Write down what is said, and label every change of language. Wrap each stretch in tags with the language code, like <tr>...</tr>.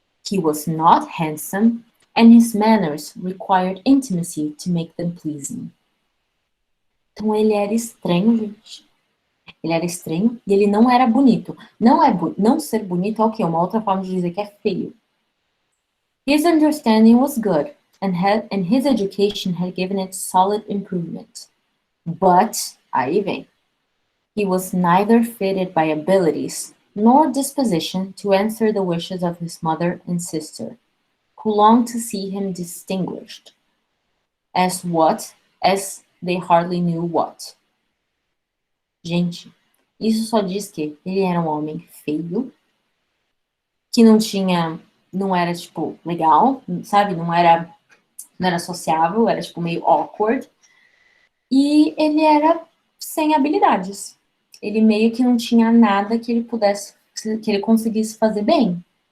<en>He was not handsome, and his manners required intimacy to make them pleasing.</en> <pt>Então ele era estranho, gente. Ele era estranho e ele não era bonito. Não ser bonito é o quê? Uma outra forma de dizer que é feio.</pt> <en>His understanding was good, and his education had given it solid improvement. But,</en> <pt>aí vem,</pt> <en>he was neither fitted by abilities nor disposition to answer the wishes of his mother and sister, who longed to see him distinguished. As what? As they hardly knew what.</en> <pt>Gente, isso só diz que ele era um homem feio, que não era, tipo, legal, sabe? Não era sociável, era, tipo, meio awkward. E ele era sem habilidades. Ele meio que não tinha nada que ele conseguisse fazer bem.</pt>